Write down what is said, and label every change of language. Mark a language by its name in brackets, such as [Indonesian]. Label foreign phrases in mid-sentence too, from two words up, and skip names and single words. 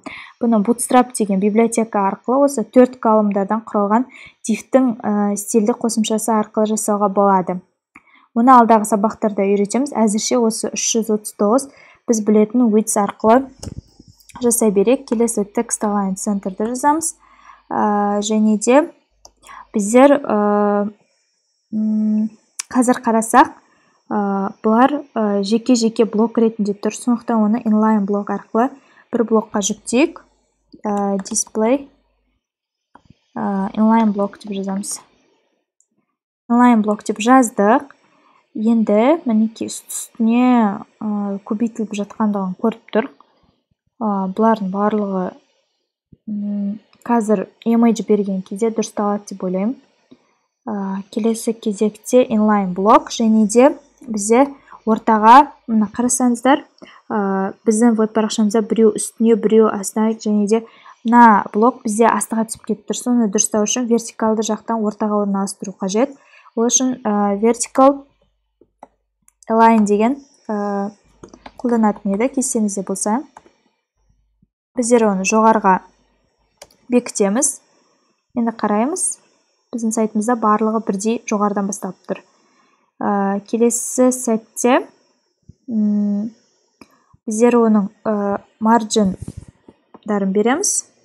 [Kazakh] Бұны Bootstrap деген библиотека арқылы осы 4 колумндардан құралған дифтің стильді қосымшасы арқылы жасауға болады. Оны алдағы сабақтарда үйретеміз. Әзірше осы 339 біз білетін width арқылы жасай берек. Келесі [English] text align center'ды [Kazakh] жазамыз. Және де біздер қазір қарасақ, бұлар жеке-жеке блок ретінде тұр. Сондықтан оны [English] inline block [Kazakh] арқылы бір блокқа жүктейік. [English] display inline block [Kazakh] деп жазамыз. [English] Inline block [Kazakh] деп жаздық. Енді мінекей үстіне көбейтіліп жатқандығын көріп тұр. Бұлардың барлығы қазір image берген кезде дұрысталады деп ойлаймын. Келесі кезекте [English] inline block [Kazakh] және де бізде ортаға, мына қарасаңыздар, біздің веб парақшамызда біреу үстіне, біреу астына және де мына блок бізде астыға түсіп кетіп тұр. Соны дұрыстау үшін вертикалды жақтан ортаға орналастыру қажет. Ол үшін [English] vertical align [Kazakh] деген қолданатын еді, кестеңізде болса. Біздер оны жоғарға бекітеміз. Енді қараймыз. Біздің сайтымызда барлығы бірдей жоғарыдан басталып тұр. Келесі сәтте біздер оның маржиндарын береміз.